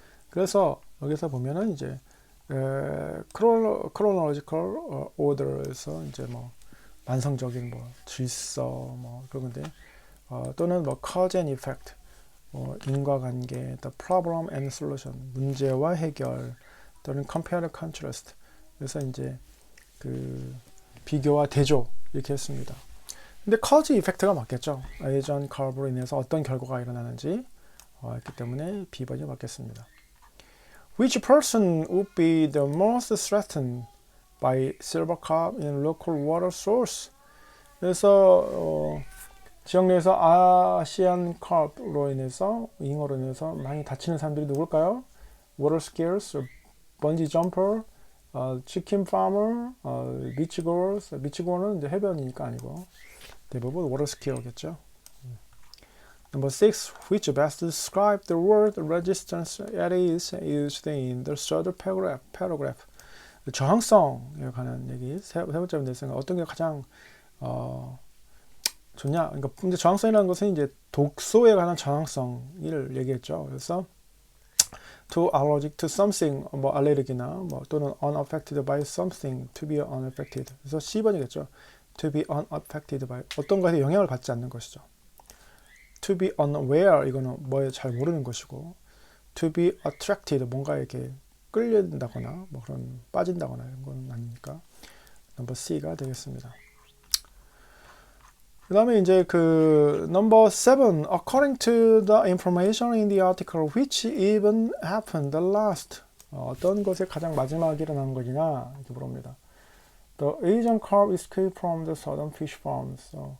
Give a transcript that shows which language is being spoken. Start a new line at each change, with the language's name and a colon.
Korean: 그래서 여기서 보면은 이제
English: chronological order
Korean: 에서 이제 뭐 만성적인 뭐 질서 뭐 그런 건데 또는 뭐
English: cause and effect
Korean: 인과관계,
English: the problem and solution
Korean: 문제와 해결 또는
English: compare and contrast
Korean: 그래서 이제 그 비교와 대조 이렇게 했습니다. 근데 cause effect가 맞겠죠. 에이전 컵으로 인해서 어떤 결과가 일어나는지 했기 때문에 B번이 맞겠습니다.
English: Which person would be the most threatened by silver carp in local water source?
Korean: 그래서 지역 내에서 아시안 카프로 인해서 잉어로 인해서 많이 다치는 사람들이 누굴까요?
English: Water skiers, bungee jumper, chicken farmer, beach goers.
Korean: beach goer는 이제 해변이니까 아니고 대부분 water skier겠죠.
English: Number 6. Which best describe the word resistance as used in the third paragraph?
Korean: 저항성에 관한 얘기 세 번째 문제에서 어떤 게 가장 좋냐? 그러니까 근데 저항성이라는 것은 이제 독소에 관한 저항성을 얘기했죠.
English: 그래서 to allergic to something
Korean: 뭐 알레르기나 뭐 또는
English: unaffected by something to be unaffected.
Korean: 그래서 C번이겠죠.
English: to be unaffected by
Korean: 어떤 것에 영향을 받지 않는 것이죠.
English: to be unaware
Korean: 이거는 뭐에 잘 모르는 것이고
English: to be attracted
Korean: 뭔가 이렇게 끌린다거나 뭐 그런 빠진다거나 이런 건 아니니까 넘버 C가 되겠습니다. 그 다음에 이제 그
English: number 7 according to the information in the article which even happened the last
Korean: 어떤 것에 가장 마지막에 일어난 것이냐 이렇게 물어봅니다.
English: The Asian carp escaped from the southern fish farms.